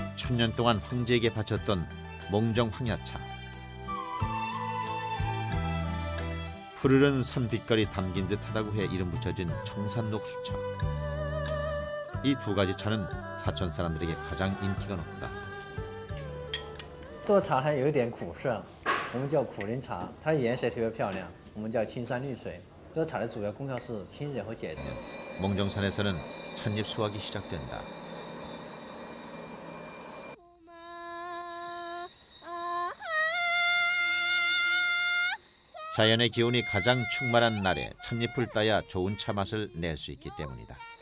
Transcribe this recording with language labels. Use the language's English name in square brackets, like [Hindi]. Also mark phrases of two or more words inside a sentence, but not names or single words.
[Korean] 천년 동안 황제에게 바쳤던 몽정 황야차. 푸르른 산빛깔이 담긴 듯하다고 해 이름 붙여진 청산녹수차. 이 두 가지 차는 사천 사람들에게 가장 인기가 높다. [Chinese] 这茶它有一点苦涩，我们叫苦苓茶，它的颜色特别漂亮，我们叫青山绿水。这茶的主要功效是清热和解毒。 [Korean] 몽정산에서는 찻잎 수확이 시작된다. 자연의 기운이 가장 충만한 날에 찻잎을 따야 좋은 차 맛을 낼 수 있기 때문이다.